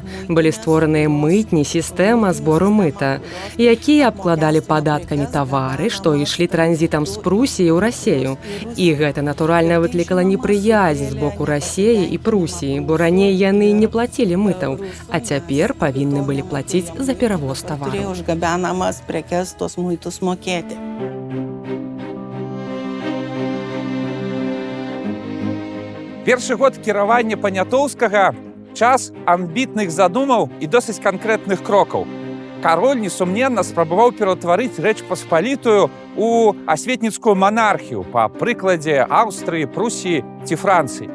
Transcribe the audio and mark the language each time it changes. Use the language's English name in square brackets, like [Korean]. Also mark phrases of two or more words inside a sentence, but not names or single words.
[Belarusian] Былі створаныя мытні, сістэма збору мыта, якія абкладалі падаткамі тавары, што ішлі транзітам з Прусіі ў Расею. І гэта, натуральна, выклікала непрыязь з боку Расеі і Прусіі, бо раней яны не плацілі мытаў, а цяпер павінны былі плаціць за перавоз тавару. [Lithuanian] Turėjo už gabenamas prekes tos muitus mokėti. [Belarusian] Першы год кіравання Панятоўскага час амбітных задумаў і досыць канкрэтных крокаў. Кароль, несумненна, спрабаваў пераўтварыць Рэч Паспалітую ў асветніцкую манархію па прыкладзе Аўстрыі, Прусіі ці Францыі.